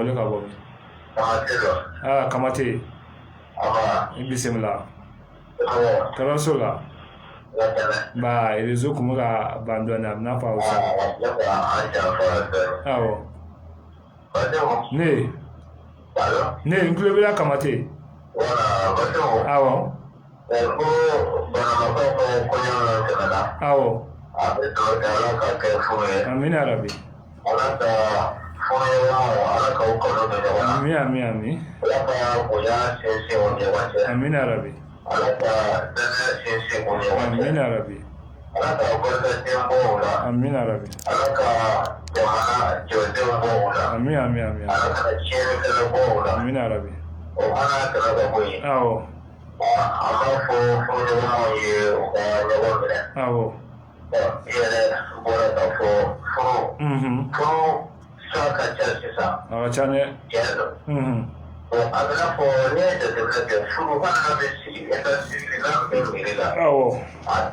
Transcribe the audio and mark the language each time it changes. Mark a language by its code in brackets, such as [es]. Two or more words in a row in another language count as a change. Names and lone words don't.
[bm] wele ka bɔ min Kamate i bisimila kalanso la réseau kun bɛ ka ban dɔɔni a bɛ n'a fɔ aw sa awɔ ne n tulo b'i la Kamate awɔ awɔ [ar] آمين ربي آمين آمين ربي آمين ربي آمين ربي آمين ربي awɔ [bm] awɔ a ka ca dɛ a bɛna fɔ ne ye jateminɛ kɛ furu fana bɛ sigi la bɛ miiri la awɔ a